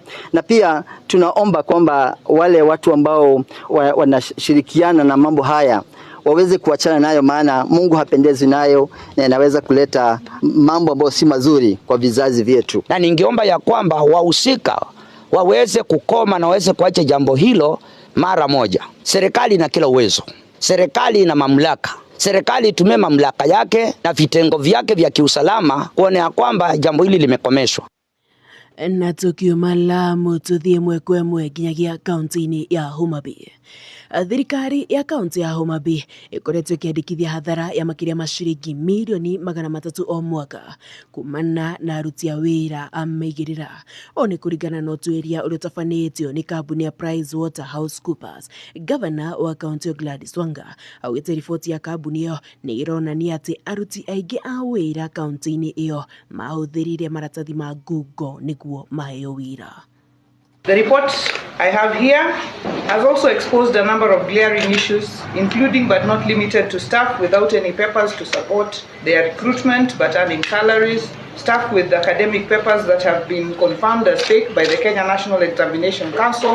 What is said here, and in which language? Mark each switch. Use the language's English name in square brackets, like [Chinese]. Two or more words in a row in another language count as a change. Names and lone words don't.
[Swahili] Na pia tunaomba kwamba wale watu ambao wanashirikiana na mambo haya waweze kuachana nayo, maana Mungu hapendezi nayo na inaweza kuleta mambo ambayo si mazuri kwa vizazi vyetu. Na ningeomba ya kwamba wahusika waweze kukoma na waweze kuacha jambo hilo mara moja. Serikali ina kila uwezo. Serikali ina mamlaka. Serikali itumie mamlaka yake na vitengo vyake vya kiusalama kuona ya kwamba jambo hili limekomeshwa. [Meru] Na tukiuma Lamu tuthie mwekwe nginyagia kaunti-inĩ ya Homa Bay. Thirikari ya kaunti ya Homa Bay ikoretwo ĩkĩandĩkithia hathara ya makĩria ma ciringi milioni 300 o mwaka kumana na aruti a wĩra a maigĩrĩra. O nĩ kũringana na ũtuĩria ũrĩa ũtabanĩtio nĩ kambuni ya PricewaterhouseCoopers. Gavana wa kaunti Gladys Wanga augĩte riboti ya kambuni ĩyo nĩ ĩronania atĩ aruti aingĩ a wĩra kaunti-inĩ ĩyo mahũthĩrire maratathi ma ngungo nĩguo maheo wĩra. [English] The report I have here has also exposed a number of glaring issues, including but not limited to staff without any papers to support their recruitment but earning salaries, staff with academic papers that have been confirmed as fake by the Kenya National Examination Council,